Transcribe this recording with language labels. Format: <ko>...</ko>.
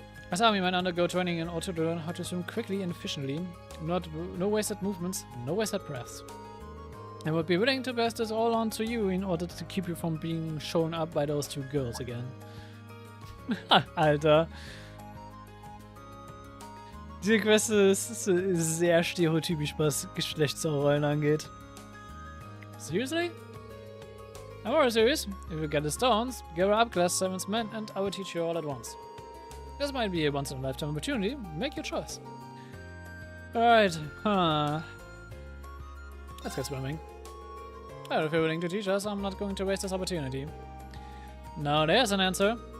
<en>As army men undergo training in order to learn how to swim quickly and efficiently, no wasted movements, no wasted breaths. I would be willing to pass this all on to you in order to keep you from being shown up by those two girls again.</en> <de>Alter. Diese Quest ist sehr stereotypisch, was Geschlechtsrollen angeht.</de> <en>Seriously? I'm more serious. If you get the stones, gather up Class 7's men and I will teach you all at once. This might be a once-in-a-lifetime opportunity. Make your choice. Alright, let's get swimming. Well, if you're willing to teach us, I'm not going to waste this opportunity. Now there's an answer.</en>